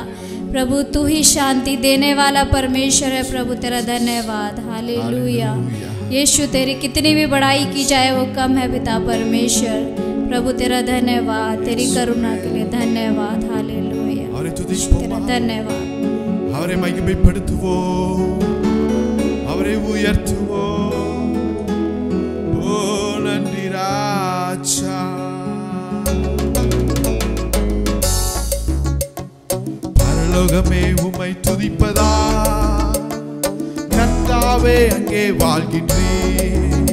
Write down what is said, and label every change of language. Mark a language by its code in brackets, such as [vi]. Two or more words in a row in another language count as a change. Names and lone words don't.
[hi] प्रभु तू ही शांति देने वाला परमेश्वर है प्रभु, तेरा धन्यवाद। हालेलुया। यीशु तेरी कितनी भी बड़ाई की जाए वो कम है पिता परमेश्वर। प्रभु तेरा धन्यवाद, तेरी करुणा के लिए धन्यवाद। हालेलुया, तेरा धन्यवाद। [ta] அவரை மகிமைப்படுத்துவோம், அவரை உயர்த்துவோம். ஓ நன்றி ராஜா. பரலோகமே உம்மை துதிப்பதா, கர்த்தாவே அங்கே வாழ்கின்றீர்.